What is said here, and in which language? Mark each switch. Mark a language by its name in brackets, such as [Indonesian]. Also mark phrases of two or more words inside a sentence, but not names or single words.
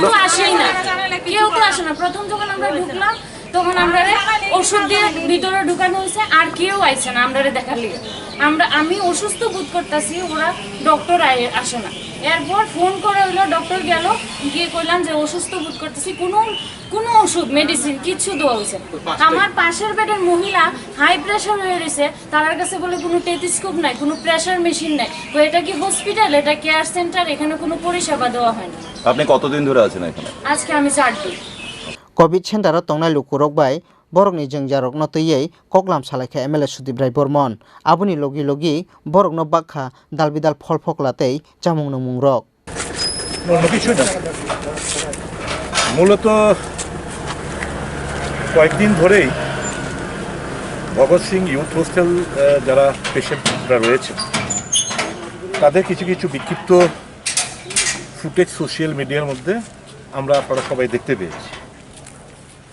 [Bangla] কেউ তো আসে না প্রথম যখন আমরা ঢুকলাম তখন আমরা ওষুধ দিয়ে ভিতরে ঢুকানো হয়েছে আর কেউ আইছে না আমরা দেখার লিগে আমি অসুস্থ বোধ করতেছি ওরা ডক্টর আসে না এরপর ফোন করে হইলো ডক্টর গেল গিয়ে কইলাম যে অসুস্থ বোধ করতেছি কোনো ওষুধ মেডিসিন কিছু দেওয়া হয়েছে আমার পাশের বেডের মহিলা [English] high pressure [Bangla] হয়ে রয়েছে তার কাছে বলে কোনো টেলিস্কোপ নাই কোনো [English] pressure machine [Bangla] নাই তো এটা কি হসপিটাল এটা [English] care center [Bangla] এখানে কোনো পরিষেবা দেওয়া হয় না আপনি কতদিন ধরে আছেন এখানে আজকে আমি 4 দিন [Kok Borok] Covid Center tongnai lukurok bai borokni jengjarok no tui koklam salaikha MLA Sudip Rai Bormon aboni logi borokno bakha dalbidal phol phokla tei chamung nongmung rok [Bangla] মূলত কয়েকদিন ধরেই ভগৎ সিং ইউথ হোস্টেল যারা পেশেন্টরা রয়েছে তাদের কিছু বিক্ষিপ্ত ফুটেজ [English] social mediar [Bangla] মধ্যে আমরা আপনারা সবাই দেখতে পেয়েছি।